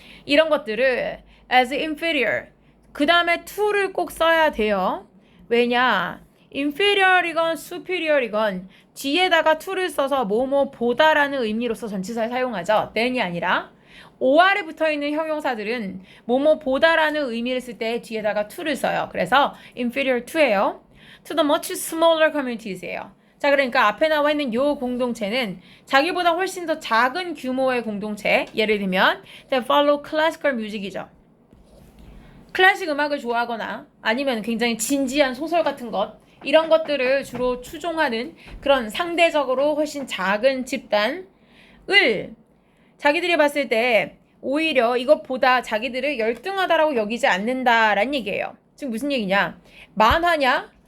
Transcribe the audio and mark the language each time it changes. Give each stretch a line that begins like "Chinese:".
Korean: 이런 것들을 as inferior, 그 다음에 to를 꼭 써야 돼요. 왜냐? inferior이건 superior이건 뒤에다가 to를 써서 뭐뭐 보다라는 의미로서 전치사를 사용하죠. than이 아니라 OR에 붙어있는 형용사들은 뭐뭐 보다라는 의미를 쓸 때 뒤에다가 to를 써요. 그래서 inferior to예요.
English: to the much smaller communities예요.
Korean: 자, 그러니까 앞에 나와 있는 요 공동체는 자기보다 훨씬 더 작은 규모의 공동체, 예를 들면
English: they follow classical music
Korean: 이죠. 클래식 음악을 좋아하거나 아니면 굉장히 진지한 소설 같은 것, 이런 것들을 주로 추종하는 그런 상대적으로 훨씬 작은 집단을 자기들이 봤을 때 오히려 이것보다 자기들을 열등하다라고 여기지 않는다라는 얘기예요. 지금 무슨 얘기냐? 만화냐?